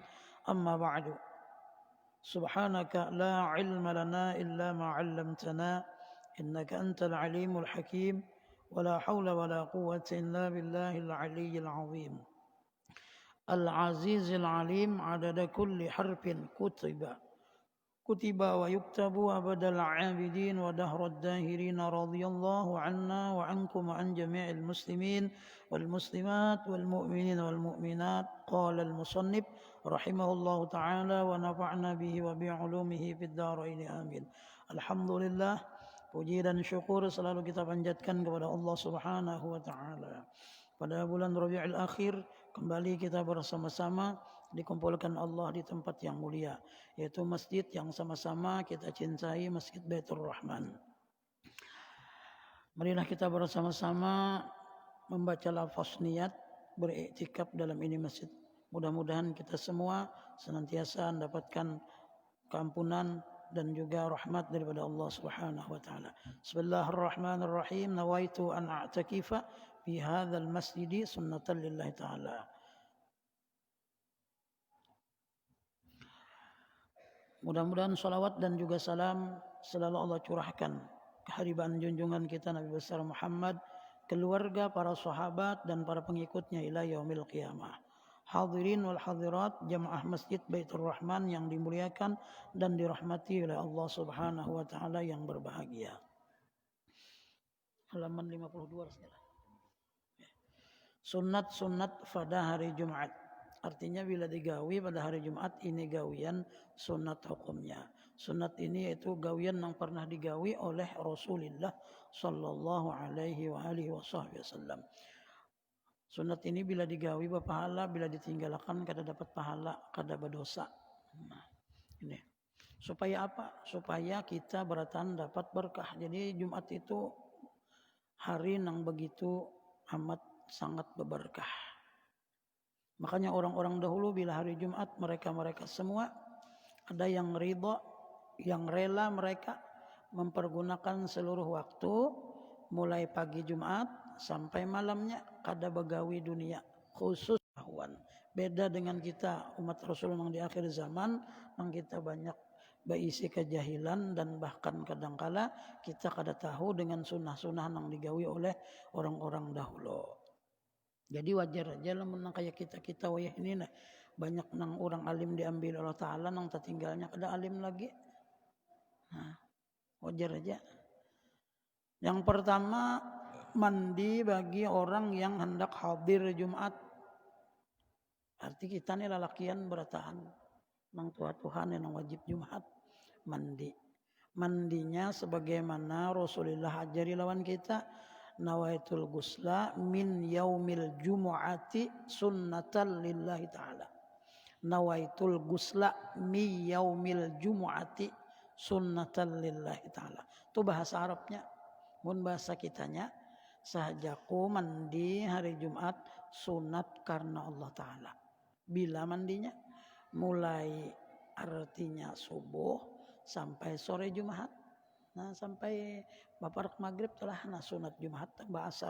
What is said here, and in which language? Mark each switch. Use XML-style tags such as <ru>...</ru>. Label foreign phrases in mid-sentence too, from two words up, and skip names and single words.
<ar>أما بعد سبحانك لا علم لنا إلا ما علمتنا إنك أنت العليم الحكيم ولا حول ولا قوة إلا بالله العلي العظيم العزيز العليم عدد كل حرف كتب ويكتب أبد العابدين ودهر الداهرين رضي الله عنا وعنكم وعن جميع المسلمين والمسلمات والمؤمنين والمؤمنات. قال المصنف رحمه الله تعالى ونفعنا به وبعلومه في الدارين آمين.</ar> <id>Alhamdulillah, puji dan syukur selalu kita panjatkan kepada Allah</id> <ar>سبحانه وتعالى.</ar> <id>Pada bulan Rabiul Akhir kembali kita bersama-sama dikumpulkan Allah di tempat yang mulia, yaitu masjid yang sama-sama kita cintai, Masjid Baitur Rahman. Marilah kita bersama-sama membaca lafaz niat beriktikaf dalam ini masjid. Mudah-mudahan kita semua senantiasa mendapatkan keampunan dan juga rahmat daripada Allah</id> <ar>سبحانه وتعالى. Bismillahirrahmanirrahim. نويت أن أعتكف في هذا المسجد سنة لله تعالى.</ar> <id>Mudah-mudahan salawat dan juga salam selalu Allah curahkan kehadiran junjungan kita Nabi besar Muhammad, keluarga, para sahabat dan para pengikutnya</id> <ar>إلى يوم القيامة. الحاضرين والحاضرات</ar> <id>jamaah Masjid Baitur Rahman yang dimuliakan dan dirahmati oleh Allah</id> <ar>سبحانه وتعالى</ar> <id>yang berbahagia. Halaman 52 sekarang. Sunat-sunat pada hari Jumat.</id> <bjn>Artinya bila digawi pada hari Jumat ini gawian sunat hukumnya.</bjn> <id>Sunat ini yaitu gawian yang pernah digawi oleh Rasulullah</id> <ar>صلى الله عليه وسلم.</ar> <bjn>Sunat ini bila digawi berpahala, bila ditinggalkan kada dapat pahala, kada berdosa.</bjn> <id>Nah, ini. Supaya apa?</id> <bjn>Supaya kita beratan dapat berkah. Jadi Jumat itu hari yang begitu amat sangat berberkah.</bjn> <id>Makanya orang-orang dahulu bila hari Jumat mereka semua ada yang ridha yang rela mereka mempergunakan seluruh waktu mulai pagi Jumat sampai malamnya kada begawi dunia khusus ahwan. Beda dengan kita umat Rasul yang di akhir zaman yang kita banyak berisi kejahilan dan bahkan kadangkala kita kada tahu dengan sunnah-sunnah yang digawi oleh orang-orang dahulu.</id> <bjn>Jadi wajar aja lah menang kayak kita wayah ini nah banyak nang orang alim diambil</bjn> <ar>الله تعالى</ar> <bjn>nang tertinggalnya kada alim lagi. Nah, wajar aja.</bjn> <id>Yang pertama mandi bagi orang yang hendak hadir Jumat.</id> <bjn>Arti kita nih lalakian beratahan nang Tuhan yang wajib Jumat mandi. Mandinya sebagaimana Rasulullah ajari lawan kita,</bjn> <ar>نويت الغسل من يوم الجمعة سنة لله تعالى. نويت الغسل من يوم الجمعة سنة لله تعالى.</ar> <id>Itu bahasa Arabnya.</id> <bjn>Mun bahasa kitanya, sahajaku mandi hari Jumat sunat karena</bjn> <ar>الله تعالى.</ar> <bjn>Bila mandinya? Mulai artinya subuh sampai sore Jumat. Nah sampai baparak maghrib telah nah sunat Jumat tambah asar.</bjn>